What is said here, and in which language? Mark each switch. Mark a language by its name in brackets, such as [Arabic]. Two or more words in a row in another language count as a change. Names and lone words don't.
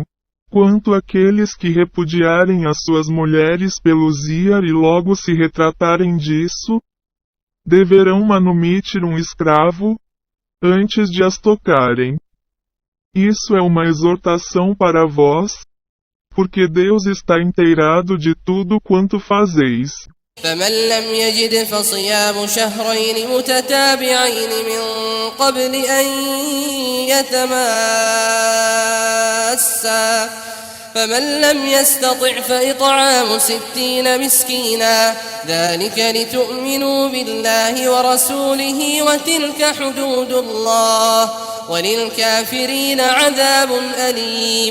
[Portuguese] Quanto àqueles que repudiarem as suas mulheres pelo ziyar e logo se retratarem disso, deverão manumitir um escravo, antes de as tocarem. Isso é uma exortação para vós, porque Deus está inteirado de tudo quanto fazeis. [Arabic] فمن لم يجد فصيام شهرين متتابعين من قبل أن يتماسا فمن لم يستطع فإطعام 60 مسكينا ذلك لتؤمنوا بالله ورسوله وتلك حدود الله وللكافرين عذاب أليم.